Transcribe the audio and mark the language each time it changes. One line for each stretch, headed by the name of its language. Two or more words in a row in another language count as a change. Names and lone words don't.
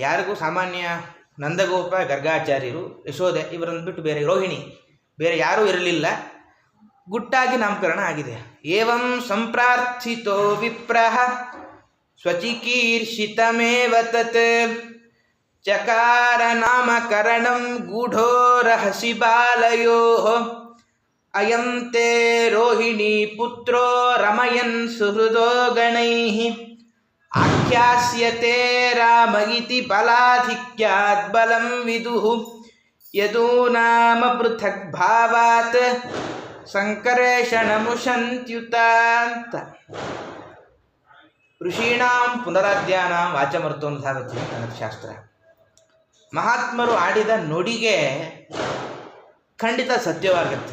Kannada: ಯಾರಿಗೂ ಸಾಮಾನ್ಯ ನಂದಗೋಪ, ಗರ್ಗಾಚಾರ್ಯರು, ಯಶೋದೆ ಇವರನ್ನು ಬಿಟ್ಟು ಬೇರೆ ರೋಹಿಣಿ ಬೇರೆ ಯಾರೂ ಇರಲಿಲ್ಲ. ಗುಟ್ಟಾಗಿ ನಾಮಕರಣ ಆಗಿದೆ.
Sanskrit: एवं सम्प्रार्थितो विप्रः स्वचिकीर्षितमेव तत् चकार नामकरणं गूढो रहसि बालयोः अयं ते रोहिणि पुत्रो रमयन् सुहृदो गणैः आख्यास्यते राम इति बलाधिक्यात् बलं विदुः यदूनाम पृथक् भावात् संकरेषणमुषन्त्युत ಅಂತ. ऋषीणां पुनराध्यान वाचमर्तोन्धावति
Kannada: ಅಂತ ಶಾಸ್ತ್ರ. ಮಹಾತ್ಮರು ಆಡಿದ ನುಡಿಗೆ ಖಂಡಿತ ಸತ್ಯವಾಗುತ್ತೆ.